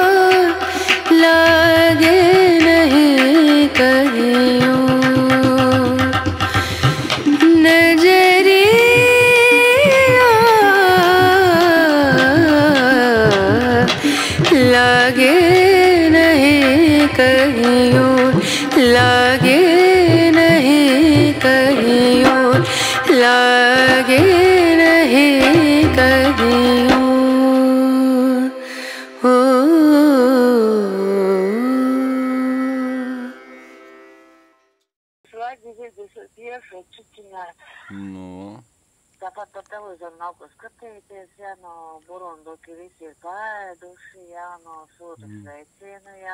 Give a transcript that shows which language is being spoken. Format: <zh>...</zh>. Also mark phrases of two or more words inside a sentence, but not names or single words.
<hi>लागे नहीं कहीं नजरिया लागे कहीं लागे नहीं कहीं लागे नहीं कहीं ओ</hi> <lv>Nu. Tāpat par televizoru nav ko skatīties, jā, no burunduki visi ir paēduši, jā, no sūta sveicienu, jā.</lv>